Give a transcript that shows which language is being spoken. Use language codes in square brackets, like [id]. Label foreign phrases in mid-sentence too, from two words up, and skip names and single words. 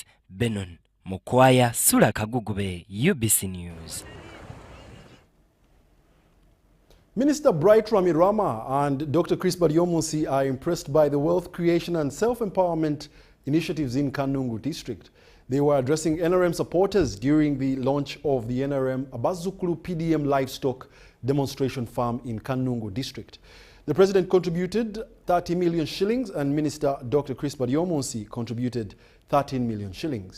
[en] Benon Mokwaya, Sura Kagugube, UBC News. Minister Bright Ramirama and Dr. Chris Baryomunsi are impressed by the wealth creation and self-empowerment initiatives in Kanungu district. They were addressing NRM supporters during the launch of the NRM Abazukulu PDM livestock demonstration farm in Kanungu district. The president contributed 30 million shillings and Minister Dr. Chris Baryomunsi contributed 13 million shillings.